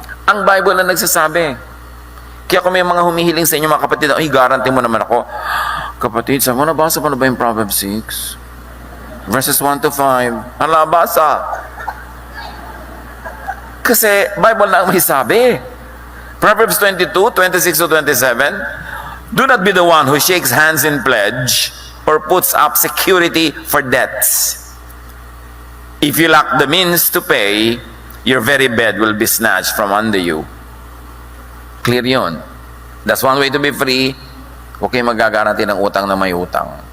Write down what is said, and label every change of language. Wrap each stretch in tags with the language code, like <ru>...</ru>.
<tl>Ang Bible na nagsasabi. Kaya kung may mga humihiling sa inyo mga kapatid, ay, guarantee mo naman ako. Kapatid, sa mo nabasa pa na ba yung Proverbs 6?</tl> <en>Verses 1 to 5.</en> <tl>Hala, basa. Kasi Bible na ang may sabi.</tl> <en>Proverbs 22, 26 to 27. Do not be the one who shakes hands in pledge or puts up security for debts. If you lack the means to pay, your very bed will be snatched from under you. Clear yun. That's one way to be free.</en> <tl>Huwag kayo mag-guarantee ng utang na may utang.</tl>